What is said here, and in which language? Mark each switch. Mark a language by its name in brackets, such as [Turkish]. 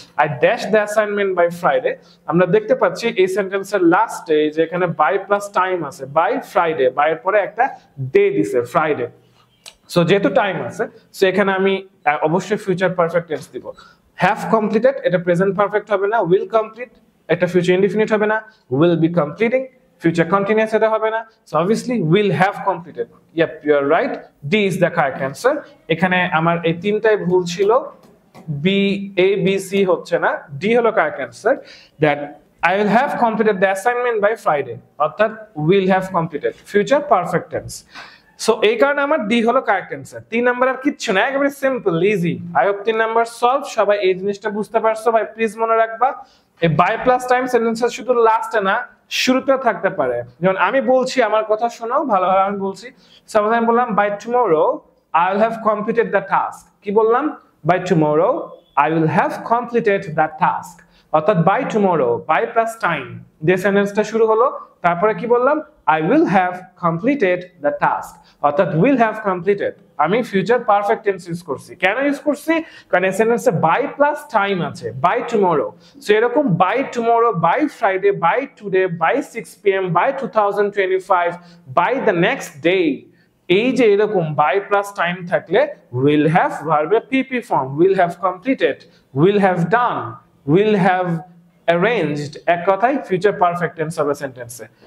[English] I dash the assignment by Friday. [Bangla] আমরা দেখতে পাচ্ছি এই সেন্টেন্সের লাস্টে যে এখানে বাই প্লাস টাইম আছে, বাই ফ্রাইডে, বাই এর পরে একটা ডে দিছে ফ্রাইডে। সো যেহেতু টাইম আছে, সো এখানে আমি অবশ্যই ফিউচার পারফেক্ট টেন্স দিব। হ্যাভ কমপ্লিটেড, এটা প্রেজেন্ট পারফেক্ট হবে না। উইল কমপ্লিট, এটা ফিউচার ইনডিফিনিট হবে না। Will be completing, future continuous এটা হবে না। [English] So obviously will have completed. Yep, you are right. D is the correct answer. [Bangla] এখানে আমার এই তিনটাই ভুল ছিল, B, A, B, C হচ্ছে না, D হলো correct answer, [English] that I will have completed the assignment by Friday, [Bangla] অর্থাৎ will have completed, future perfect tense. So এই কারণে আমার ডি হলো কারেক্ট অ্যান্সার। 3 নাম্বার আর কিচ্ছু না, একেবারে simple, easy. I hope 3 number solve. সবাই এই জিনিসটা বুঝতে পারছো ভাই? প্লিজ মনে রাখবা, এই বাই প্লাস টাইম সেন্টেন্সের শুধু লাস্টে না, শুরুতেও থাকতে পারে। যেমন আমি বলছি, আমার কথা শোনো ভালোভাবে, আমি বলছি, সাপোজ আমি বললাম [English] By tomorrow I will have completed the task. [Bangla] কি বললাম? [English] By tomorrow I will have completed the task. [Bangla] অর্থাৎ by tomorrow, by plus time দিয়ে সেন্টেন্সটা শুরু হলো, তারপরে কি বললাম? [English] I will have completed the task, অর্থাৎ will have completed। [Bangla] আমি ফিউচার পারফেক্ট টেন্স ইউজ করছি। কেন ইউজ করছি? কারণ এই সেন্টেন্সে বাই প্লাস টাইম আছে, বাই টুমরো। সো এরকম by tomorrow, by Friday, by today, by 6 PM, by 2025, by the next day, এই যে এরকম বাই প্লাস টাইম থাকলে will have ভার্বের পিপি form, will have completed, will have done, will have arranged, এক কথায় future perfect tense হবে সেন্টেন্সে।